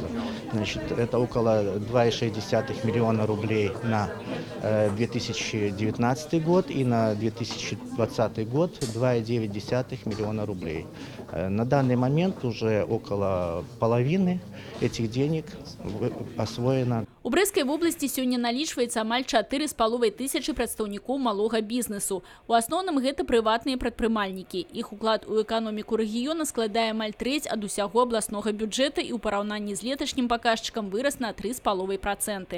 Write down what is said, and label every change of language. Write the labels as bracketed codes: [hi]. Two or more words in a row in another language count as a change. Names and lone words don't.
[ru] Значит, это около 2,6 миллиона рублей на 2019 год и на 2020 год 2,9 миллиона рублей. На данный момент уже около половины этих денег освоено. [be] У Брэсцкай вобласці сёння налічваецца амаль 4,5 тысячы прадстаўнікоў малога бізнесу. У асноўным гэта прыватныя прадпрымальнікі. Іх уклад у эканоміку рэгіёна складае амаль трэць ад усяго абласнога бюджэта і ў параўнанні з леташнім паказчыкам вырас на 3,5%.